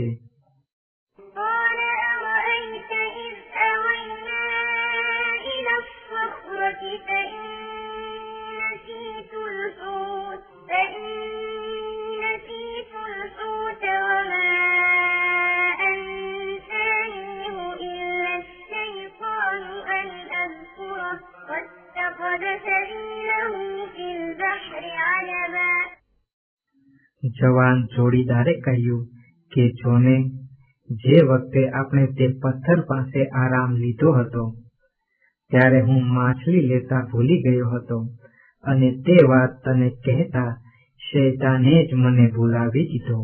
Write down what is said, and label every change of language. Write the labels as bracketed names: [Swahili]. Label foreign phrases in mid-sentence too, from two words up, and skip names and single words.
[Arabic] قال أرأيت إذ أوينا إلى الصخرة فإني نسيت الحوت وما أنسانيه إلا الشيطان أن أذكره واتخذ سبيله في البحر عجبا. [Gujarati] જવાન જોડીદારે કહ્યું કે જોને, જે વખતે આપણે તે પથ્થર પાસે આરામ લીધો હતો, ત્યારે હું માછલી લેતા ભૂલી ગયો હતો, અને તે વાત તને કહેતા શૈતાને જ મને ભૂલાવી દીધો.